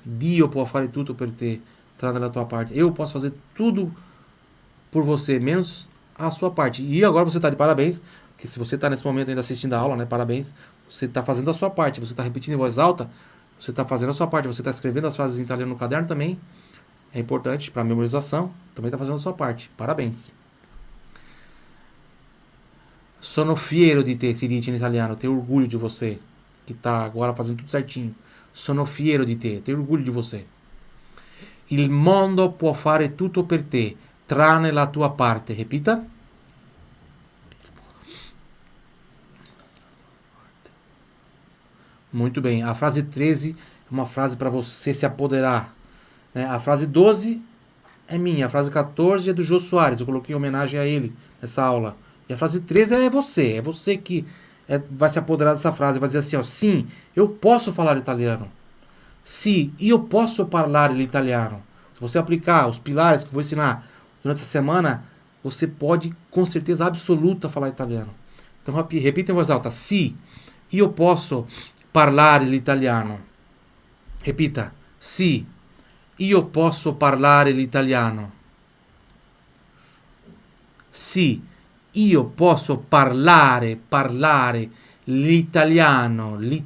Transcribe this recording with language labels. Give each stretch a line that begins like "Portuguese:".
Italian: Dio può fare tutto per te, tranne la tua parte.
Portuguese: Eu posso fazer tudo por você, menos a sua parte. E agora você está de parabéns, porque se você está nesse momento ainda assistindo a aula, né, parabéns, você está fazendo a sua parte, você está repetindo em voz alta, você está fazendo a sua parte, você está escrevendo as frases em italiano no caderno também, é importante para a memorização, também está fazendo a sua parte, parabéns.
Italian: Sono fiero di te, si dice in italiano,
Portuguese: tenho orgulho de você, que está agora fazendo tudo certinho.
Italian: Sono fiero di te,
Portuguese: tenho orgulho de você.
Italian: Il mondo può fare tutto per te, tranne la tua parte.
Portuguese: Repita. Muito bem. A frase 13 é uma frase para você se apoderar, né? A frase 12 é minha. A frase 14 é do Jô Soares. Eu coloquei em homenagem a ele nessa aula. E a frase 13 é você. É você que vai se apoderar dessa frase. Vai dizer assim, ó. Sim, eu posso falar italiano.
Italian: Sim, io posso parlare l'italiano.
Portuguese: Se você aplicar os pilares que eu vou ensinar durante essa semana, você pode, com certeza absoluta, falar italiano. Então, repita em voz alta.
Italian: Sim, io posso parlare l'italiano. Repita. Sì, io posso parlare l'italiano. Sì, io posso parlare l'italiano.